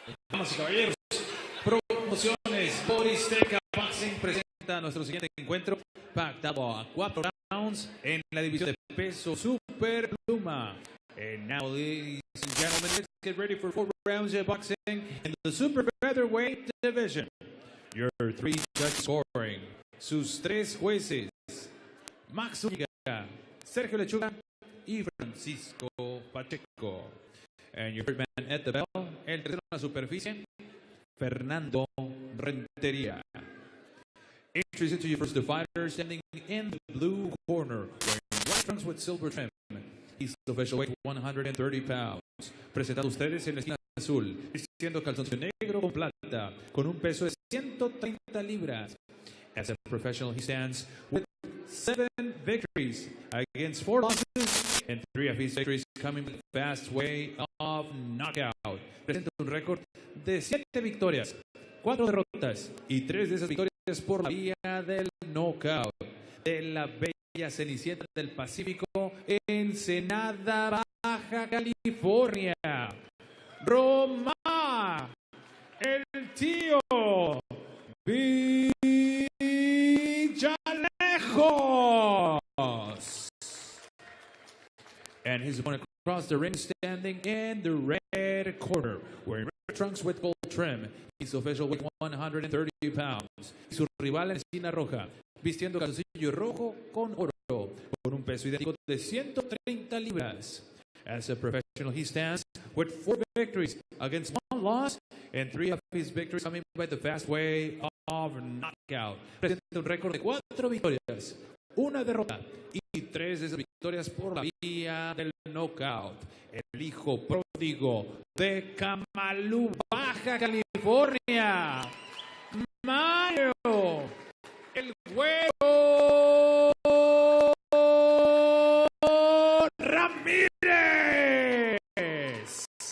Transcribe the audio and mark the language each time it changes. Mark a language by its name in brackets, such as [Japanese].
[Spanish] Damas y caballeros, Promociones Boristeca Boxing presenta nuestro siguiente encuentro, pactado a 4 rounds en la división de peso super pluma. [English] And now, ladies and gentlemen, let's get ready for 4 rounds of boxing in the super featherweight division. Your 3 judges scoring, [Spanish] sus 3 jueces, [English] Max Zúñiga, Sergio Lechuga y Francisco Pacheco. And your third man at the bell, [Spanish] el tercero en la superficie, [English] Fernando Rentería. Introducing to you first the fighter standing in the blue corner, wearing white trunks with silver trim. He's the official weight 130 pounds. [Spanish] Presentado ustedes en la esquina azul, vistiendo calzoncillo negro con plata, con un peso de 130 libras. [English] As a professional, he stands with 7 victories against 4 losses, and 3 of his victories coming with the fast way of knockout. [Spanish] Presenta un récord de 7 victorias, 4 derrotas y 3 de esas victorias por la vía del knockout. De la bella Cenicienta del Pacífico, Ensenada, Baja California, Roma, el tío Villalejos. [English] And his opponent across the ring, standing in the red corner, wearing red trunks with gold trim. He's official weight 130 pounds. [Spanish] Y su rival en esquina roja, vistiendo calzoncillo rojo con oro, con un peso idéntico de 130 libras. [English] As a professional, he stands with 4 victories against 1 loss, and 3 of his victories coming by the fast way of knockout. [Spanish] Presenta un récord de 4 victorias, 1 derrota y 3 de esas victorias por la vía del knockout. El hijo pródigo de Camalú, Baja California, Mario, el Güero Ramirez.